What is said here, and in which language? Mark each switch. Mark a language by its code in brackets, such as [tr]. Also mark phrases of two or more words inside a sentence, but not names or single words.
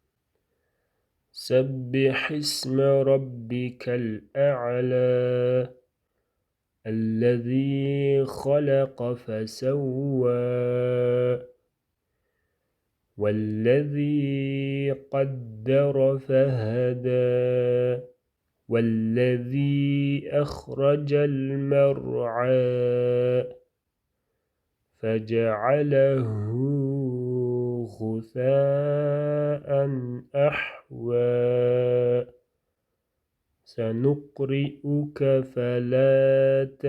[ar] سبح اسم ربك الأعلى. الذي خلق فسوى. والذي قدر فهدى. والذي أخرج المرعى فجعله غثاء أحوى سنقرئك فلا